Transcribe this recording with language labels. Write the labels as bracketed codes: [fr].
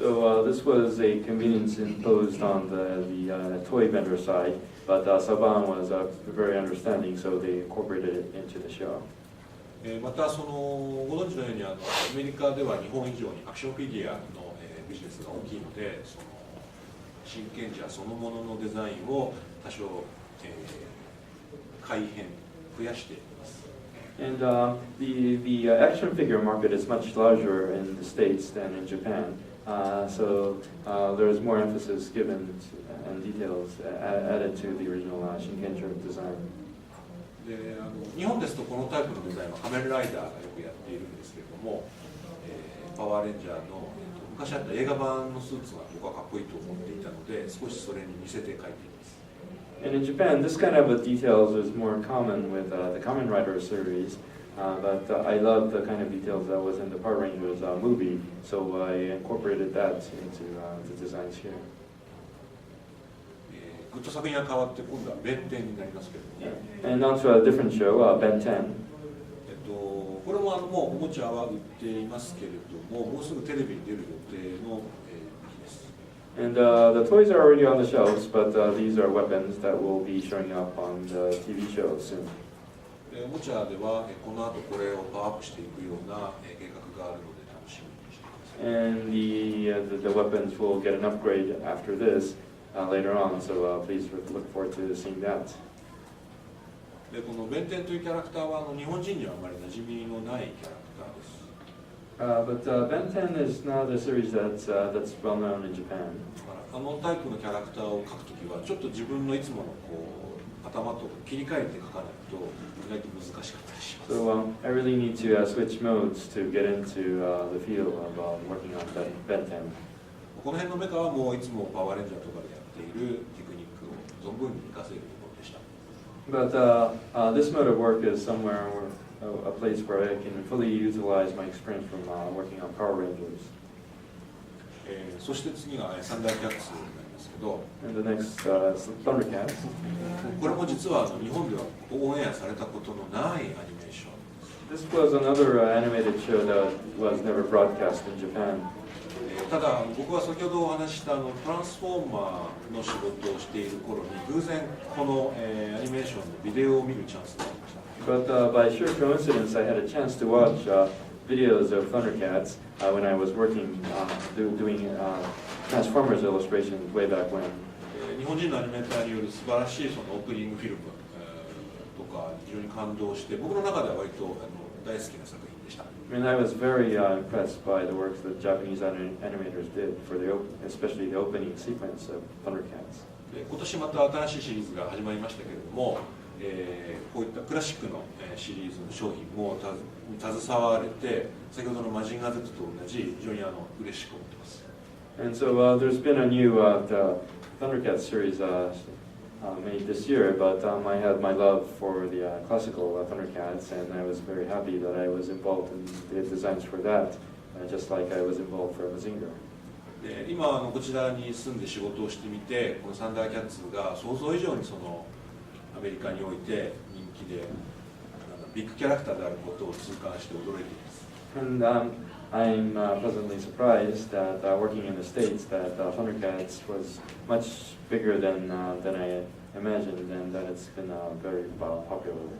[en] So this was a convenience imposed on the toy vendor side, but Saban was very understanding, so they incorporated it into the show. [ja] またご存知のようにアメリカでは日本以上にアクションフィギュアのビジネスが大きいので、真剣者そのもののデザインを多少、改変増やしています。 [en] And the action figure market is much larger in the States than in Japan, so there's more emphasis given and details added to the original Shinkenger design. [ja] で日本ですとこのタイプのデザインは仮面ライダーがよくやっているんですけれども、パワーレンジャーの、昔あった映画版のスーツが僕はかっこいいと思っていたので、少しそれに似せて描いています。 [en] And in Japan, this kind of details is more common with the Kamen Rider series, but I love the kind of details that was in the Power Rangers movie, so I incorporated that into the designs here. [ja] グッと作品が変わって今度は弁天になりますけれども、 [en] And on to a different show, Ben 10. [ja] これももうおもちゃは売っていますけれども、もうすぐテレビに出る予定の武器です。 [en] And the toys are already on the shelves, but these are weapons that will be showing up on the TV show soon. [ja] おもちゃではこの後これをパワーアップしていくような計画があるので楽しみにしてください。 [en] And the weapons will get an upgrade after this later on, so please look forward to seeing that. [ja] でこの弁天というキャラクターは日本人にはあまり馴染みのないキャラクターです。 [en] But Ben 10 is not a series that's well known in Japan. [ja] タイプのキャラクターを描くときはちょっと自分のいつもの頭と切り替えて描かないと意外と難しかったりします。 [en] So I really need to switch modes to get into the feel of working on Ben 10. [ja] この辺のメカはもういつもパワーレンジャーとかでやっているテクニックを存分に活かせるところでした。 [en] But this mode of work is somewhere, a place where I can fully utilize my experience from working on Power Rangers. [ja] そして次が三大キャッツになりますけど、 [en] And the next is Thundercats. [ja] これも実は日本ではオンエアされたことのないアニメーション。 [en] This was another animated show that was never broadcast in Japan. [ja] ただ僕は先ほどお話ししたトランスフォーマーの仕事をしている頃に偶然この、アニメーションのビデオを見るチャンスがありました。 [en] But by sheer coincidence, I had a chance to watch videos of Thundercats when I was working doing Transformers illustrations way back when. [ja] 日本人のアニメーターによる素晴らしいそのオープニングフィルム、とか非常に感動して僕の中では割と大好きな作品でした。 [en] I mean, I was very impressed by the work that Japanese animators did for especially the opening sequence of Thundercats. [ja] で今年また新しいシリーズが始まりましたけれども、こういったクラシックのシリーズの商品も携われて、先ほどのマジンガー Z と同じ非常に嬉しく思っています。 [en] And so there's been a new Thundercats series made this year, but I had my love for the classical Thundercats, and I was very happy that I was involved in the designs for that, just like I was involved for Mazinger. [ja] で今こちらに住んで仕事をしてみて、このサンダーキャッツが想像以上にそのアメリカにおいて人気でビッグキャラクターであることを痛感して驚いています。 [en] And I'm pleasantly surprised that working in the States that Thundercats was much bigger than I imagined, and that it's been a very popular